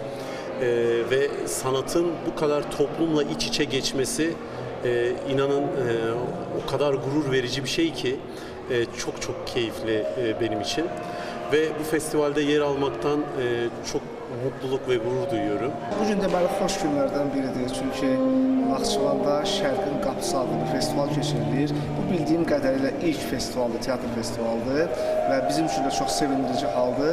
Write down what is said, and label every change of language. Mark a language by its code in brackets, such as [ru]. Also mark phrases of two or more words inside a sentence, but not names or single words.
[tr] Ve sanatın bu kadar toplumla iç içe geçmesi inanın o kadar gurur verici bir şey ki çok çok keyifli benim için. Ve bu festivalde yer almaktan çok mutluluk ve gurur duyuyorum. [az] Bugün deməli xoş günlərdən biridir. Çünki Naxçıvanda Şərqin Qapısı adlı bir festival keçirilir. Bu bildiyim qədərilə ilk festivaldır, teatr festivalıdır və bizim üçün də çox sevindirici haldır.